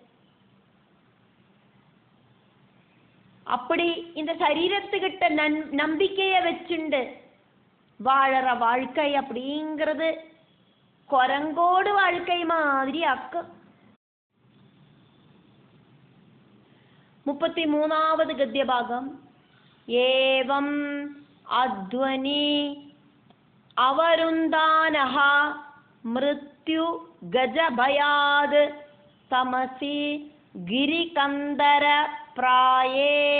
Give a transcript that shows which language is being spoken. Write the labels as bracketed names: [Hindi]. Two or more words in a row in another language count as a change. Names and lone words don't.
[Tamil] அப்படி இந்த சரீரத்துக்கிட்ட நம்பிக்கையை வச்சுண்டு வாழற வாழ்க்கை அப்படிங்கிறது குரங்கோடு வாழ்க்கை மாதிரி ஆக்கும் [Sanskrit] 33வது ഗദ്യഭാഗം ഏവം അധ്വനി അവരുന്ദാനഃ മൃത്യു ഗജഭയാത് തമസി ഗിരികന്ദര പ്രായേ